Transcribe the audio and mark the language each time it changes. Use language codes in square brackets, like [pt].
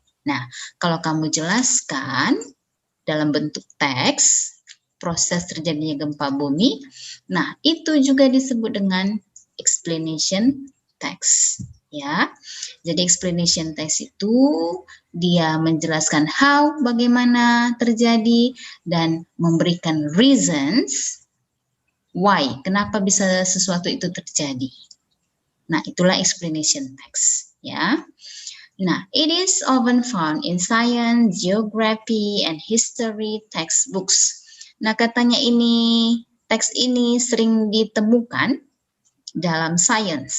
[id] Nah, kalau kamu jelaskan dalam bentuk teks, proses terjadinya gempa bumi, nah itu juga disebut dengan explanation text. Ya, jadi explanation text itu dia menjelaskan how, bagaimana terjadi, dan memberikan [en] reasons why, [id] kenapa bisa sesuatu itu terjadi. Nah, itulah explanation text, ya. [en] Nah, it is often found in science, geography, and history textbooks. [id] Nah, katanya teks ini sering ditemukan dalam sains.